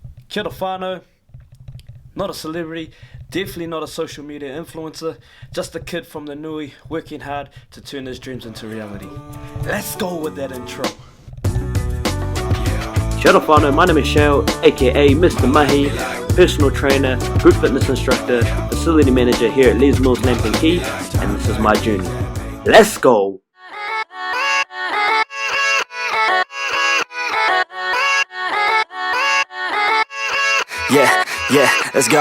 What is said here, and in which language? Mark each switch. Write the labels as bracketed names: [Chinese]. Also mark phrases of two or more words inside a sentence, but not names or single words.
[Māori] Kia ora whānau, [English] not a celebrity, definitely not a social media influencer, just a kid from the Nui working hard to turn his dreams into reality. Let's go with that intro. [Māori] Kia ora whānau, [English] my name is Shale, aka Mr. Mahi, personal trainer, group fitness instructor, facility manager here at Les Mills Lambton Quay, and this is my journey. Let's go! Yeah, let's go.